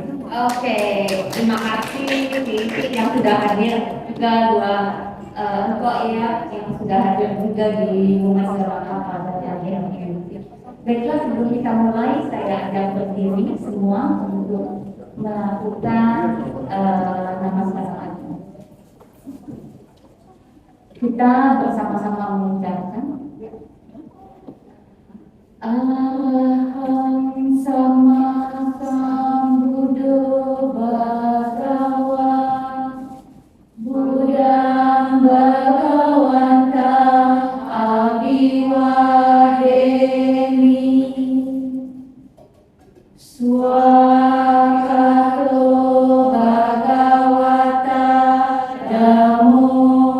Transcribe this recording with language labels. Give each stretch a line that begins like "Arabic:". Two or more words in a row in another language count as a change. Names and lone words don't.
Indonesian: Oke, terima kasih Vivi yang sudah hadir, juga dua empok ya yang sudah hadir juga di masyarakat pada akhir ini. Baiklah, sebelum kita mulai, saya ajak berdiri semua untuk melakukan nama samaran. Kita bersama-sama mengucapkan
Pali: Aham sama sambuddho bhagava Buddham bhagavanta abhivademi Swakato bhagavata dhammo